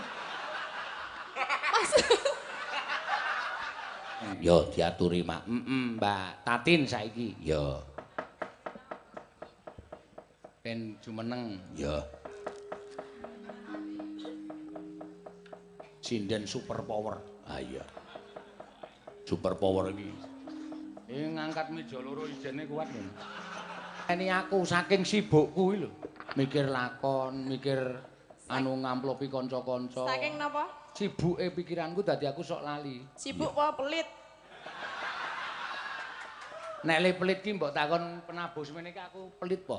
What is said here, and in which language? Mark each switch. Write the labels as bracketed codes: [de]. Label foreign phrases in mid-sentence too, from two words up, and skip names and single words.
[jv] Mas. Yo diaturi, Mak. Mbak Tatin saiki. Yo. Ben jumeneng. Yo. Sinden [en] super power. [jv] Ah iya. [en] Super power [jv] iki. Ngangkat meja loro ijene kuat lho. Ini aku saking sibukku kuwi lho. Mikir lakon, mikir anu ngamplopi kanca-kanca. Saking napa? Sibuke pikiranku dadi aku sok lali. Sibuk apa pelit? Nek le pelit ki mbok takon penabuh semene iki aku pelit po?